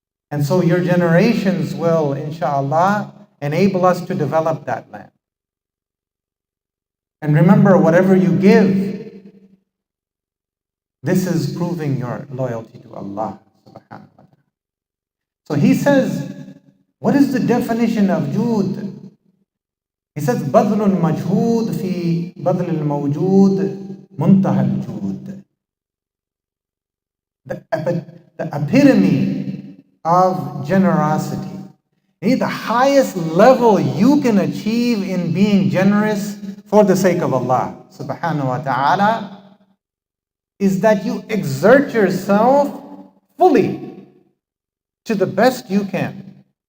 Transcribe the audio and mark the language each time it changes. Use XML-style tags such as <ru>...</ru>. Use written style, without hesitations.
<en>And so your generations will, inshallah, enable us to develop that land. And remember, whatever you give, this is proving your loyalty to Allah subhanahu wa ta'ala. So he says, what is the definition of jood?</en> <ar>He says, بَذْلُ الْمَجْهُودِ فِي بَذْلِ الْمَوْجُودِ مُنْتَهَى الْجُودِ.</ar> <en>The epitome of generosity. The highest level you can achieve in being generous for the sake of Allah subhanahu wa ta'ala is that you exert yourself fully to the best you can.</en>